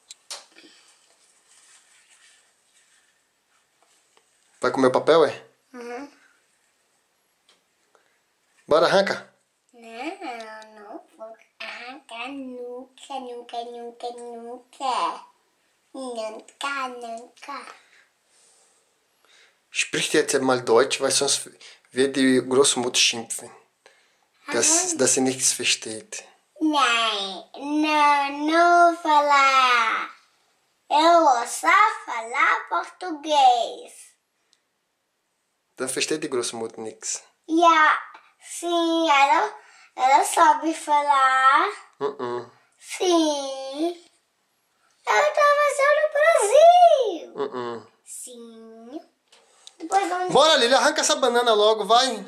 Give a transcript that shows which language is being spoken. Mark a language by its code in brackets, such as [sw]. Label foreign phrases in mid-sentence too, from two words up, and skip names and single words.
[pt] Vai comer o papel, é? Bora, arranca. não vou arrancar nunca, nunca, nunca, nunca. Nunca, nunca. [de] Sprich jetzt mal Deutsch, weil sonst wird die Großmutter schimpfen. Dass sie nichts versteht. [pt] Não vou falar. Eu vou só falar português. [de] Dann versteht die Großmutter nichts. [pt] Sim, ela sabe falar. Sim. Ela tá fazendo no Brasil. Sim. Depois vamos... Bora, Lili, arranca essa banana logo, vai.